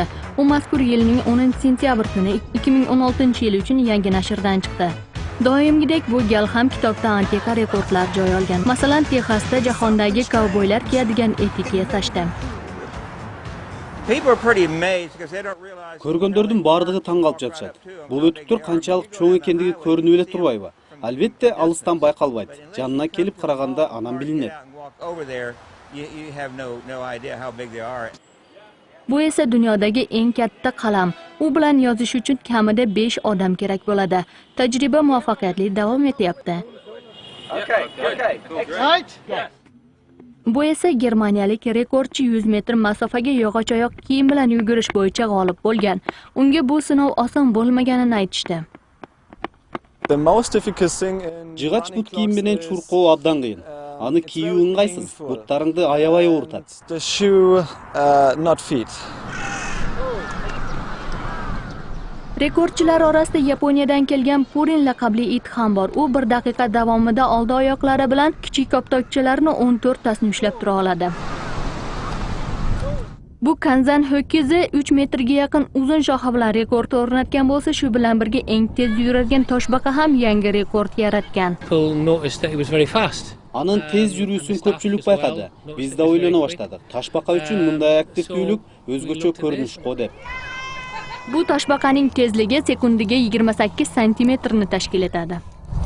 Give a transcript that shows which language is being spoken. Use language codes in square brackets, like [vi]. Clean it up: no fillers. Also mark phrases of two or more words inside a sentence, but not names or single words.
[uz] U mazkur yilning 10-sentyabr kuni 2016-yil uchun yangi nashrdan chiqdi. Doimgidek bu gal ham kitobda antiqa rekordlar joy olgan. Masalan, Texasda jahondagi kovboylar kiyadigan etik yasashdi. [ky] Көргөндөрдүн бардыгы таң калып жатышат. Бұл өтүктөр канчалык чоң экендиги көрүнүп эле турбайбы? Албетте, алыстан байкалбайт. Жанына келип караганда анан билинет. [uz] Bu esa dunyodagi eng katta qalam. U bilan yozish uchun kamida 5 odam kerak bo'ladi. Tajriba muvaffaqiyatli davom etyapti. Bu esa germaniyalik rekordchi 100 metr masofaga yog'och oyoq kiyim bilan yugurish bo'yicha g'olib bo'lgan. Unga bu sinov oson bo'lmaganini aytishdi. [ky] Жыгач бут кийим менен чуркоо абдан кыйын. Аны кийүү ыңгайсыз, буттарыңды аябай оорутат. [uz] Rekordchilar orasida Yaponiyadan kelgan Purin laqabli it ham bor. U 1 daqiqa davomida oldi oyoqlari bilan kichik koptokchalarni 14 tasini ushlab tura oladi. Bu Kanzan ho'kizi 3 metrga yaqin uzun shoxi bilan rekord o'rnatgan bo'lsa, shu bilan birga eng tez yuradigan toshbaqa ham yangi rekord yaratgan. [ky] Анын тез жүрүүсүн көпчүлүк байкады. Биз да ойлоно баштадык. Ташбака үчүн мындай активдүүлүк өзгөчө көрүнүш го деп. [uz] Bu toshbaqaning tezligi sekundiga 28 santimetrni tashkil etadi.